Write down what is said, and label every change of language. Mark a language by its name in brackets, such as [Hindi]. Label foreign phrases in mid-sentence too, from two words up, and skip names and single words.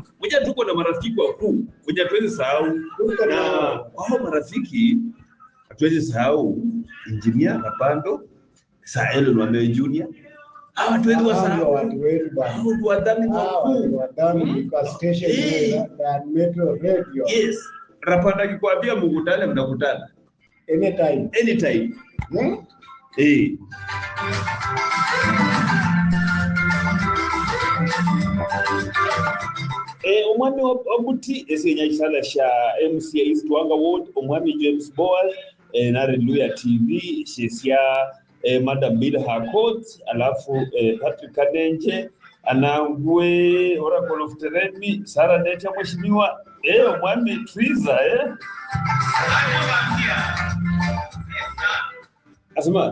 [Swahili] Mwenye tuko na marafiki wakuu, mwenye hatuwezi sahau. Na wao marafiki, hatuwezi sahau Engineer Rapando, Saelo Nwameo Junior. Watu wetu wasahau. Watu wetu bwana. Watu wadhamini wakuu. Wadhamini kwa station ya Metro Radio. Yes. Rapanda akikwambia mkutane mnakutana. Anytime. [Luyia] Omwami Obuti esenya isala sha MCA East Wanga [Swahili] Ward, Omwami James Boaz, na Hallelujah TV, shesia Madam Bill Hakot, alafu Patrick Kadenje, Anangwe, Oracle of Teremi, Sara Netia mheshimiwa, Omwami Triza, Asema,